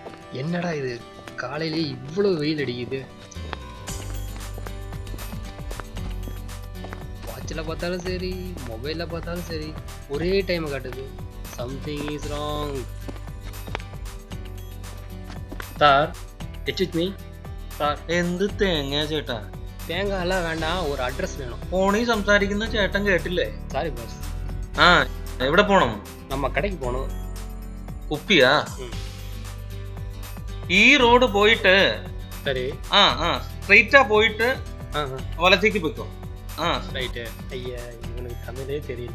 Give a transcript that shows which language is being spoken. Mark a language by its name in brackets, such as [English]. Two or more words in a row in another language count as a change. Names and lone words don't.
[Tamil] என்னடா இது காலையிலே இவ்வளவு வெயில் அடிக்குது. வாட்சில் பார்த்தாலும் சரி, மொபைலில் பார்த்தாலும் சரி, ஒரே டைம் காட்டுது. [English] Something is wrong. Sir, excuse me sir. [Malayalam] എന്ത് തേങ്ങ ചേട്ടാ? [Tamil] தேங்காய் எல்லாம் வேண்டாம், ஒரு அட்ரஸ் வேணும். [Malayalam] ഫോണിൽ സംസാരിക്കുന്ന ചേട്ടൻ കേട്ടില്ലേ? [English] Sorry boss. [Malayalam] ആ എവിടെ പോണം? [Tamil] நம்ம கடைக்கு போகணும். [Malayalam] കുപ്പിയാ? ഈ റോഡ് പോയിട്ട് [Tamil] சரி. [Malayalam] സ്ട്രെയിറ്റാ പോയിട്ട് വലത്തേക്ക് പോയിക്കോ. [Tamil] ரைட்டு. ஐயா, இவனுக்கு தமிழே தெரியல.